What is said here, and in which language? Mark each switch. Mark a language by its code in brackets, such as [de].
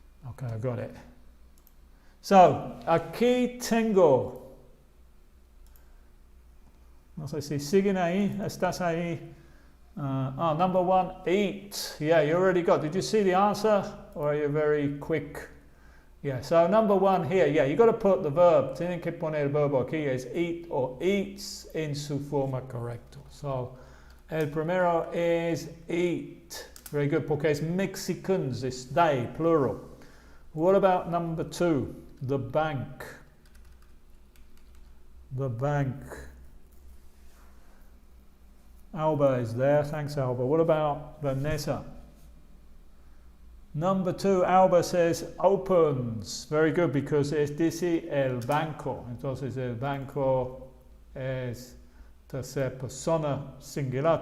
[en] Okay, I got it. So, [es] aquí tengo. No sé si siguen ahí. ¿Estás ahí? [en] Number one, eat. Yeah, you already got. Did you see the answer? Or are you very quick? Yeah, so number one here, yeah, you got to put the verb. [es] Tienen que poner el verbo aquí es eat or eats en su forma correcta. So, el primero es eat. [en] Very good, [es] porque es [en] Mexicans, it's they, plural. What about number two? The bank. The bank. Alba is there. Thanks, Alba. What about Vanessa? Number two, Alba says opens. Very good, because [es] es dice el banco. Entonces el banco es tercera persona singular.